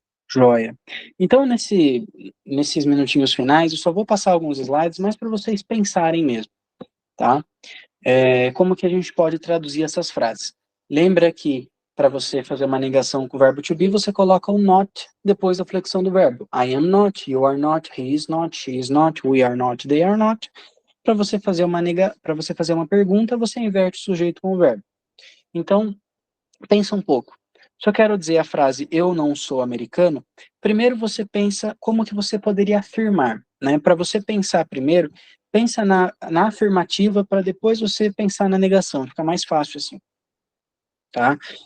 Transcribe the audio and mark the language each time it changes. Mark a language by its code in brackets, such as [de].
[pt] Joia. Então, nesses minutinhos finais, eu só vou passar alguns slides, mas para vocês pensarem mesmo, tá? Como que a gente pode traduzir essas frases? Lembra que para você fazer uma negação com o verbo to be, você coloca o not depois da flexão do verbo. [en] I am not, you are not, he is not, she is not, we are not, they are not. [pt] Para você fazer uma pergunta, você inverte o sujeito com o verbo. Então, pensa um pouco. Se eu quero dizer a frase eu não sou americano, primeiro você pensa como que você poderia afirmar, né? Para você pensar primeiro, pensa na afirmativa para depois você pensar na negação, fica mais fácil assim, tá?